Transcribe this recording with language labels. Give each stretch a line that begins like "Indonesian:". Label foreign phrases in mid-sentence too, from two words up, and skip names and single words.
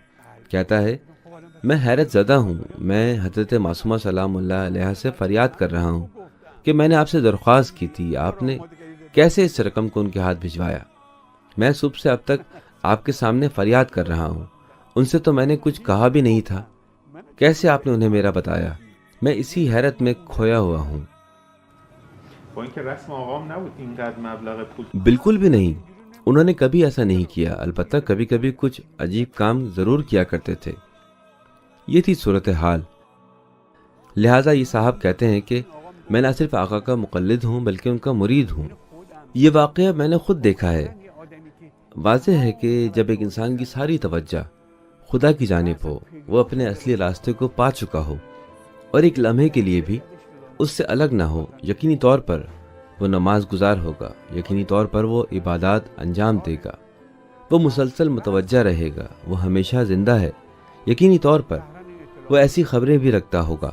Urdu: کہتا ہے میں حیرت زدہ ہوں، میں حضرت معصومہ
Arabic: سلام اللہ علیہ
Urdu: سے فریاد کر رہا ہوں کہ میں نے آپ سے درخواست کی تھی، آپ نے کیسے اس رقم کو ان کے ہاتھ بھجوایا؟ میں صبح سے اب تک آپ کے سامنے فریاد کر رہا ہوں، ان سے تو میں نے کچھ کہا بھی نہیں تھا، کیسے آپ نے انہیں میرا بتایا؟ میں اسی حیرت میں کھویا ہوا ہوں۔
Persian: با اینکه رسم آقام نبود اینقدر مبلغ پول.
Urdu: بالکل بھی نہیں، انہوں نے کبھی ایسا نہیں کیا، البتہ کبھی کبھی کچھ عجیب کام ضرور کیا کرتے تھے۔ یہ تھی صورتحال۔ لہٰذا یہ صاحب کہتے ہیں کہ میں نہ صرف آقا کا مقلد ہوں بلکہ ان کا مرید ہوں۔ یہ واقعہ میں نے خود دیکھا ہے۔ واضح ہے کہ جب ایک انسان کی ساری توجہ خدا کی جانب ہو، وہ اپنے اصلی راستے کو پا چکا ہو اور ایک لمحے کے لیے بھی اس سے الگ نہ ہو، یقینی طور پر وہ نماز گزار ہوگا، یقینی طور پر وہ عبادات انجام دے گا، وہ مسلسل متوجہ رہے گا، وہ ہمیشہ زندہ ہے، یقینی طور پر وہ ایسی خبریں بھی رکھتا ہوگا۔